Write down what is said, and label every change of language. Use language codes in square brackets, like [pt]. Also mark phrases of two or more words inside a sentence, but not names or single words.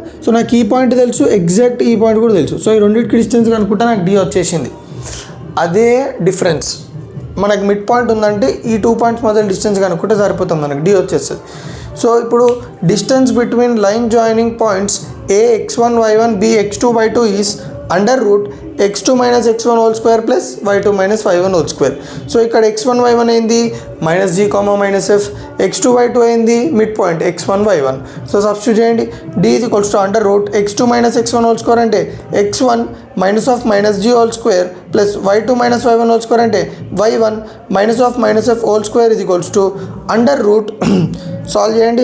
[te] సో నాకు ఈ పాయింట్ తెలుసు, ఎగ్జాక్ట్ ఈ పాయింట్ కూడా తెలుసు. సో ఈ రెండింటికి డిస్టెన్స్ కనుక్కుంటే నాకు డి వచ్చేసింది. అదే డిఫరెన్స్ మనకి [en] mid point [te] ఉందంటే ఈ 2 పాయింట్స్ మధ్య డిస్టెన్స్ కనుక్కుంటే సరిపోతుంది, మనకి డి వచ్చేస్తుంది. [en] so ఇప్పుడు distance between line joining points a x1 y1 b x2 y2 is √x2 - x1 2 plus y2 - y1 2. [te] సో ఇక్కడ x1 y1 ఏంది, -g, -f, x2 y2 ఏంది [en] mid point [te] x1 y1. [en] so substitute [te] చేయండి, d = √x2 - x1 2 అంటే x1 - -g ప్లస్ y2 - y1 2 అంటే y1 - f 2 సాల్వ్ చేయండి.